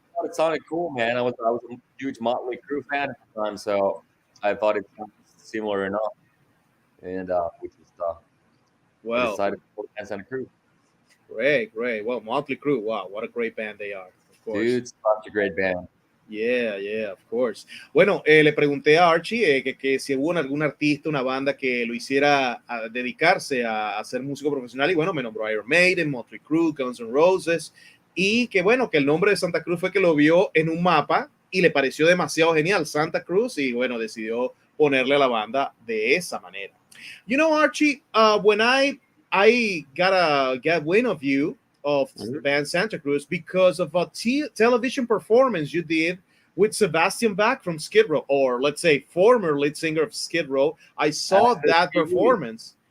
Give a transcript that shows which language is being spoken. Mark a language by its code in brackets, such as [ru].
[en] thought it sounded cool, man. I was a huge Motley Crue fan at the time, so I thought it sounded similar enough, and I Well, decided to go with Santa Cruz. great, great. Well, Motley Crue, wow, what a great band they are, of course. Dude, such a great band. Yeah, yeah, of course. [es] Bueno, le pregunté a Archie que si hubo algún artista, una banda que lo hiciera a dedicarse a ser músico profesional y bueno, me nombró Iron Maiden, Motley Crue, Guns N' Roses y que bueno, que el nombre de Santa Cruz fue que lo vio en un mapa y le pareció demasiado genial Santa Cruz y bueno, decidió ponerle a la banda de esa manera. [en] You know, Archie, when I got wind of you, of the band Santa Cruz, because of a television performance you did with Sebastian Bach from Skid Row, or let's say former lead singer of Skid Row. I saw that performance.